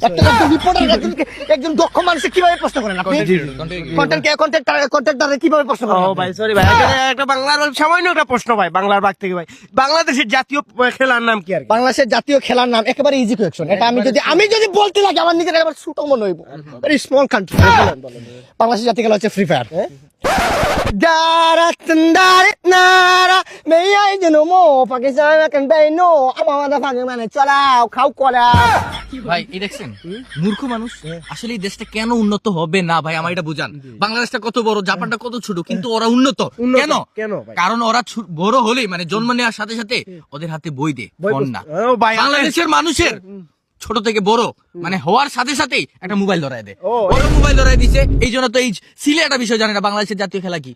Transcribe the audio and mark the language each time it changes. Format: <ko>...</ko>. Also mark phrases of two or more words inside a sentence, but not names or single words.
<bn>একটা রিপোর্টার একজন দক্ষ মানুষ কিভাবে প্রশ্ন করেন আপনি কন্টেন্ট কিভাবে প্রশ্ন করেন ও আপনি? ভাই সরি ভাই একটা বাংলার সামান্য একটা প্রশ্ন ভাই বাংলার বাঘ থেকে ভাই বাংলাদেশের জাতীয় খেলার নাম কি আর কি? বাংলাদেশের জাতীয় খেলার নাম একেবারে</bn> <en>easy question</en> <bn>এটা আমি যদি বলতে লাগে আমার নিজের একবার ছোট মনে হইব</bn> <en>very small country</en> <bn>বাংলাদেশের জাতীয় খেলা হচ্ছে ফ্রি ফায়ার Dara tendare nara me ai jeno mo Pakistan kan bay no amada phage mane chalao khao kola ভাই এই দেখছেন মূর্খ মানুষ আসলে এই দেশটা কেন উন্নত হবে না ভাই আমার এটা বুঝান বাংলাদেশটা কত বড় জাপানটা কত ছোট কিন্তু ওরা উন্নত কেন কেন ভাই? কারণ ওরা বড় হলেই মানে জন্ম নেওয়ার সাথে সাথে ওদের হাতে বই দে ফোন না ও ভাই, বাংলাদেশের মানুষের ছোট থেকে বড় মানে হওয়ার সাথে সাথেই একটা মোবাইল ধরায় দেয় ওরা মোবাইল ধরায় দিছে এই জন্য তো এই সিলে একটা বিষয় জানে না বাংলাদেশের জাতীয় খেলা কি</bn>